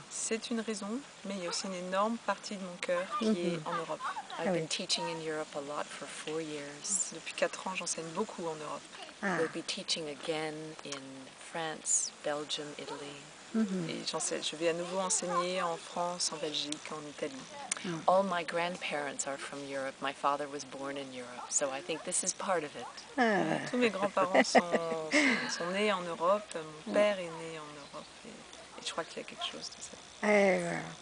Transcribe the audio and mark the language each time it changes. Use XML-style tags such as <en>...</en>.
<fr>C'est une raison, mais il y a aussi une énorme partie de mon cœur qui est en Europe.</fr> <en>I've been teaching in Europe a lot for 4 years.</en> <fr>Depuis 4 ans, j'enseigne beaucoup en Europe.</fr> <en>We'll be teaching again in France, Belgium, Italy.</en> <fr>Et je vais à nouveau enseigner en France, en Belgique, en Italie.</fr> <en>All my grandparents are from Europe. My father was born in Europe, so I think this is part of it.</en> <fr>Tous mes grands-parents sont nés en Europe, mon père est né en Europe, et je crois qu'il y a quelque chose de ça.</fr>